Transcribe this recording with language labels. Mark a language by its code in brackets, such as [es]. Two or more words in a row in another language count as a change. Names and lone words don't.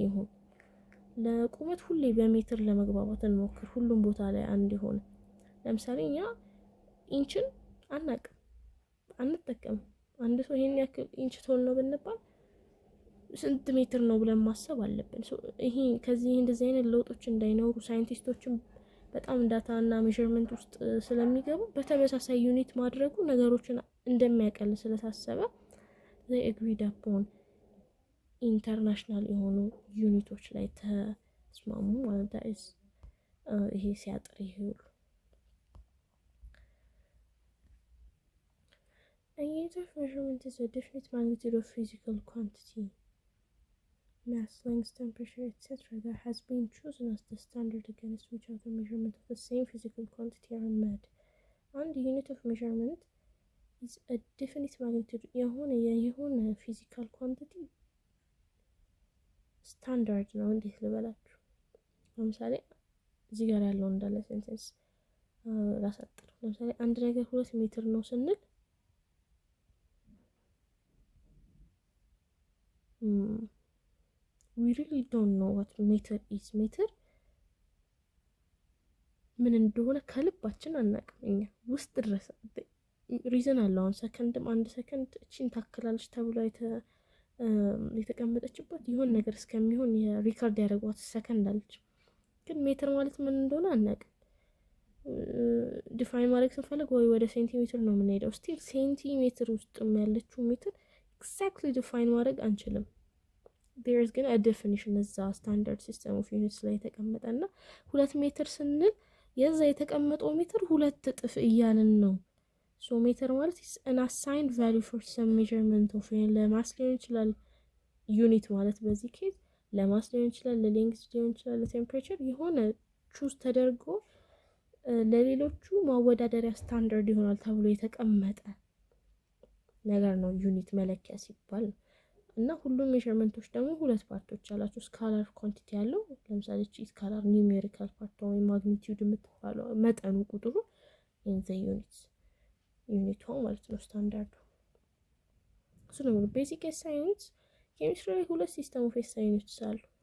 [am] ይሁን ለቁመት ሁሌ በሜትር ለመግባባት እንሞክር፣ ሁሉም ቦታ ላይ አንድ ይሆን። ለምሳሌ እኛ ኢንችን አናቅም አንጠቀም። አንድ ሰው ይሄን ያክል ኢንች ቶል ነው ብንባል ስንት ሜትር ነው ብለን ማሰብ አለብን። ይሄ ከዚህ እንደዚህ አይነት ለውጦች እንዳይኖሩ ሳይንቲስቶችም በጣም ዳታ እና ሜዠርመንት ውስጥ ስለሚገቡ በተመሳሳይ ዩኒት ማድረጉ ነገሮችን እንደሚያቀል ስለታሰበ [en] they agreed upon [am] ኢንተርናሽናል የሆኑ ዩኒቶች ላይ ተስማሙ ማለት ነው። ይሄ ሲያጥር ይሄ ሁሉ [en] a unit of measurement is a definite magnitude of physical quantity, mass, length, temperature, etc. that has been chosen as the standard against which other measurement of the same physical quantity are made. And the unit of measurement is a definite magnitude የሆነ physical quantity [am] ስታንዳርድ ነው። እንዴት ልበላችሁ? ለምሳሌ እዚህ ጋር ያለው እንዳለ ሴንቴንስ ላሳጥር። ለምሳሌ አንድ ነገር 2 ሜትር ነው ስንል [en] we really don't know what meter is. [am] ሜትር ምን እንደሆነ ከልባችን አናውቅም። እኛ ውስጥ ድረስ ሪዝን አለው። አሁን ሰከንድም አንድ ሰከንድ እቺን ታክላለች ተብሎ የተቀመጠችበት ይሆን ነገር እስከሚሆን የሪካርድ ያደረጓት ሰከንድ አለች። ግን ሜትር ማለት ምን እንደሆነ አናውቅም። ዲፋይን ማድረግ ስንፈልግ ወይ ወደ ሴንቲሜትር ነው የምንሄደው። [en] still centimeter [am] ውስጥ ያለችው [en] meter exactly define [am] ማድረግ አንችልም። [en] there is [am] ግን [en] a definition [am] እዛ [en] standard system of units [am] ላይ የተቀመጠና 2 ሜትር ስንል የዛ የተቀመጠው ሜትር 2 እጥፍ እያልን ነው። [en] so meter [am] ማለት [en] an assigned value for some measurement of [am] ለማስ ሊሆን ይችላል ዩኒት ማለት በዚህ ኬዝ ለማስ ሊሆን ይችላል፣ ለሌንግዝ ሊሆን ይችላል፣ ለቴምፕሬቸር የሆነ ቹዝ ተደርጎ ለሌሎቹ ማወዳደሪያ ስታንዳርድ ይሆናል ተብሎ የተቀመጠ ነገር ነው ዩኒት መለኪያ ሲባል። እና ሁሉም ሜዠርመንቶች ደግሞ 2 ፓርቶች አላቸው። [en] scalar quantity [am] ያለው ለምሳሌ [en] scalar numerical part [am] ወይ ማግኒቲዩድ የምትባለው መጠኑ ቁጥሩ [en] in the unit [am] ማለት ነው ስታንዳርዱ። እሱ ነው [en] basic SI units። [am] ኬሚስትሪ ላይ 2 [en] system of SI units [am] አሉ።